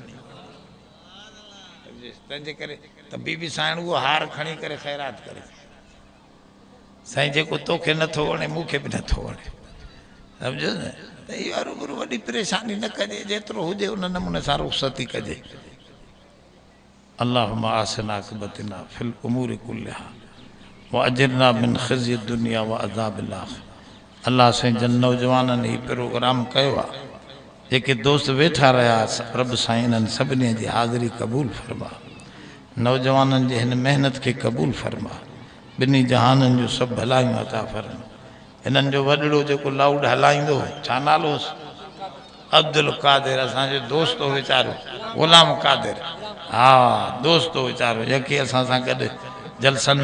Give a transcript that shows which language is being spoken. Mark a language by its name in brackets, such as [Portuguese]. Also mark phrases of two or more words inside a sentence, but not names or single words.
[Sindhi] तंहिंजे करे त बीबी साईं उहो हार खणी करे ख़ैरात करे साईं जेको तोखे नथो वणे मूंखे बि नथो वणे सम्झो न त इहो रूबरू वॾी परेशानी न कजे जेतिरो हुजे उन नमूने सां रुख़सती कजे [Arabic] اللهم أحسن عاقبتنا في الأمور كلها وأجرنا من خزي الدنيا و عذاب الآخرة [Sindhi] अल्लाह साईं जन नौजवाननि ही प्रोग्राम कयो आहे जेके दोस्त वेठा रहिया रब साईं इन्हनि सभिनी जी हाज़िरी क़बूल फरमा नौजवाननि जी हिन महिनत खे क़बूल फरमा ॿिन्ही जहाननि जो सभु भलायूं अता फरमा हिननि जो वॾड़ो जेको लाउड हलाईंदो छा नालो हुअसि अब्दुल कादिर असांजो दोस्त हो वीचारो ग़ुलाम कादिर हा दोस्त हो वीचारो यकी असां सां गॾु जलसनि में